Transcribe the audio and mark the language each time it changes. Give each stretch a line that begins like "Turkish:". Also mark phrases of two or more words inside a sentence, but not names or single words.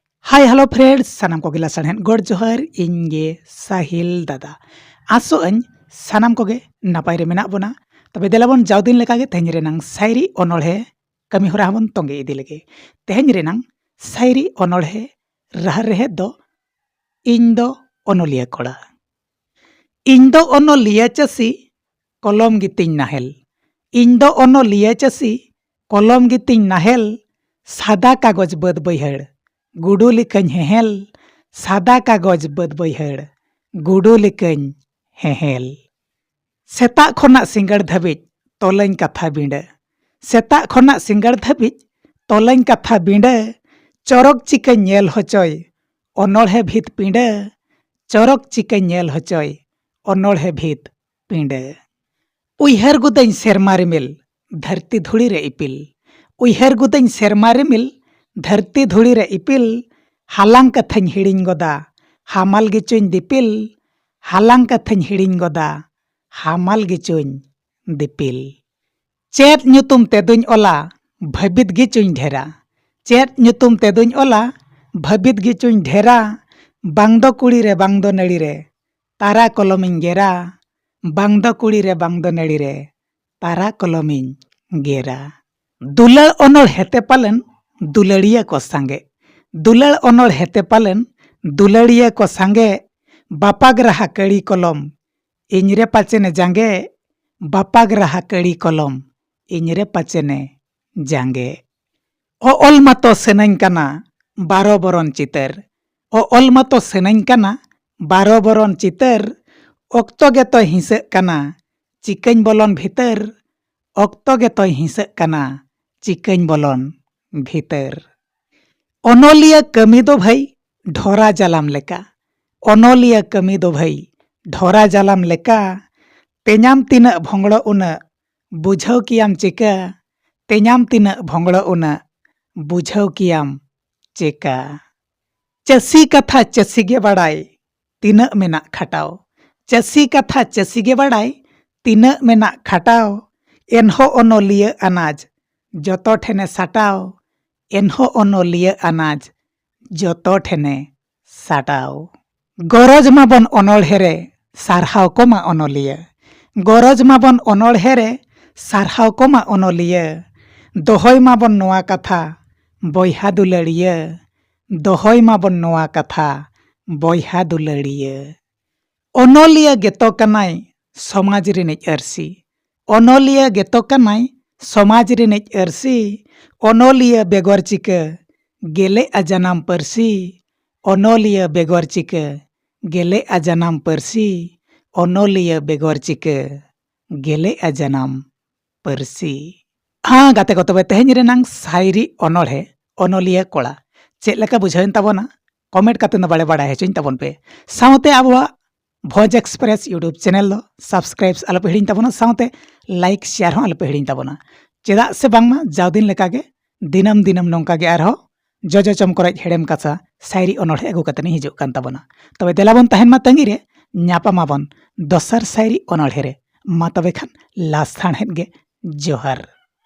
English: hi hello friends
Santali: सानाम को गिला सानहेन गोड जोहर इंगे साहिल दादा आसो अन सानाम को गे नापाय रे मेना बोना तबे देलाबन जावदिन लेका गे तेहन रेनांग सायरी अनोळहे कमी होरा हबन तोंगे इदि लेगे तेहन रेनांग सायरी अनोळहे राहा रेहे दो इंदो अनोलिया कोड़ा इंदो अनोलिया चासी कलम गितिन नाहेल इंदो अनोलिया चासी कलम गितिन नाहेल सादा कागज बद बैहड़ गुडू लिकन हेहेल सादा कागज बद बैहड़ गुडू लिकन हेहेल सेता खोना सिंगड़ धबिज तोलैन कथा बिंड सेता खोना सिंगड़ धबिज तोलैन कथा बिंड चरक चिका नेल होचय अनोळहे भीत पिंड चरक चिका नेल होचय अनोळहे भीत पिंड उयहर गुदैन सेरमा रिमिल धरती धुड़ी रे इपिल उयहर गुदैन सेरमा रिमिल धरती धुड़ी रे इपिल हालांग कथाñ हिड़िñ गोदा हामाल गिचुñ दिपिल हालांग कथाñ हिड़िñ गोदा हामाल गिचुñ दिपिल चेत ᱧᱩᱛᱩᱢ तेदुñ ओला भबित गिचुñ ढेरा चेत ᱧᱩᱛᱩᱢ तेदुñ ओला भबित गिचुñ ढेरा बांग दो कुड़ी रे बांग दो नड़ी रे तारा कलमिñ गेरा बांग दो कुड़ी रे बांग दो नड़ी रे तारा कलमिñ गेरा दुलड़ अनोळ हेते पालन दुलड़िया को सांगे दुलड़ अनोळ हेते पालन दुलड़िया को सांगे बापाग रहा कड़ी कलम इनरे पाचेने जांगे बापाग रहा कड़ी कलम इनरे पाचेने जांगे ओ ओल मातो सेनाñ काना 12 बरन चितर ओ ओल मातो सेनाñ काना 12 बरन चितर ओक्तो गे तो हिंसक काना चिकन बोलन भीतर ओक्तो गे तो हिंसक काना चिकन बोलन भीतर अनोलिया कमी दो भाई ढोरा जालाम लेका अनोलिया कमी दो भाई ढोरा जालाम लेका तेनाम तीना भोंगड़ो उना बुझाव कियाम चिका तेनाम तीना भोंगड़ो उना बुझाव कियाम चिका चसी कथा चसी गे बड़ाई तीना मेना खटाव चसी कथा चसी गे बड़ाई तीना मेना खटाव एनहो अनोलिया अनाज जतो ठेने साटाव एनहो अनोलिया अनाज जतो ठेने साटाव गरज माबन अनोळहेरे सारहाव कोमा अनोलिया गरज माबन अनोळहेरे सारहाव कोमा अनोलिया दोहय माबन नोआ कथा बयहा दुलड़िया दोहय माबन नोआ कथा बयहा दुलड़िया अनोलिया गेतो कनाय समाज रिनिज अरसी अनोलिया गेतो कनाय समाज रिनिज अरसी अनोलिया बेगर चिका गेले आजानाम परसी अनोलिया बेगर चिका गेले आजानाम परसी अनोलिया बेगर चिका गेले आजानाम परसी हाँ गाते को तबे तेहन रेनांग सायरी अनोळे अनोलिया कोड़ा चेद लेका बुझावेन ताबोना कमेंट काते न बाड़े बाड़ा हेचुñ ताबोन पे सावते आबोआ भोज एक्सप्रेस यूट्यूब चैनल दो सब्सक्राइब्स आलो पे हिड़िñ ताबोना सावते
English: like share
Santali: हो आलो पे हिड़िñ ताबोना चेदा से बांगमा जावदिन लेकागे दिनम दिनम नोंकागे आरहो जजो चमकराज हेड़ेम कासा सायरी अनोळे अगु काते हिजुग कान ताबोना तबे देलाबन तहेन मा तंगी रे ᱧᱟᱯᱟᱢᱟᱵᱚᱱ दोसर सायरी अनोळे रे मा तबे खान लास्ट गे जोहार।